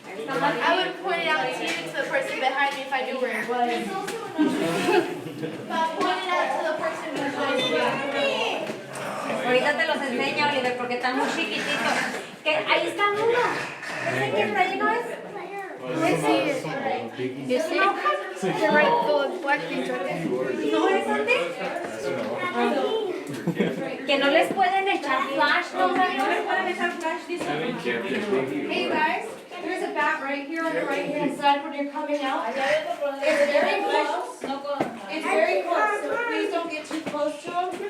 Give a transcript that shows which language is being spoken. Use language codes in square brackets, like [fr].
[en] I would point it out to you, to the person behind me if I knew where it was. But point it out to the person behind me. [es] Ahorita te los enseño, Oliver, porque están muy chiquititos. Que ahí está uno. ¿Ese que está lleno es? [en] I see it. You see? They're right, the black things right there. [es] ¿No es antes? Que no les pueden echar flash, ¿no? No les pueden echar flash, dice. [en] Hey guys, there's a bat right here on the right hand side when you're coming out. It's very close. It's very close, so please don't get too close to him.